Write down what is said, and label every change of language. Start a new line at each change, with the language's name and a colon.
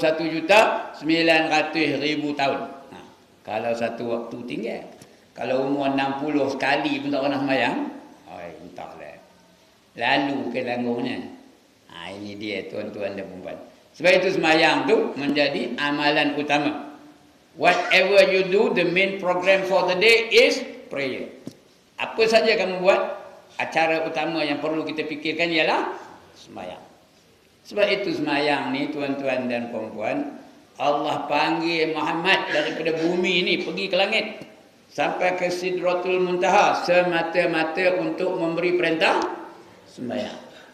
Malay: 21,900,000 tahun. Kalau satu waktu tinggal. Kalau umur 60 sekali pun tak pernah sembahyang, entahlah. Lalu ke tanggungnya. Ini dia tuan-tuan dan puan-puan. Sebab itu sembahyang tu menjadi amalan utama.
English: Whatever you do, the main program for the day is prayer.
Malay: Apa saja kamu buat, acara utama yang perlu kita fikirkan ialah sembahyang. Sebab itu sembahyang ni tuan-tuan dan puan-puan, Allah panggil Muhammad daripada bumi ni pergi ke langit sampai ke Sidratul Muntaha semata-mata untuk memberi perintah sembahyang.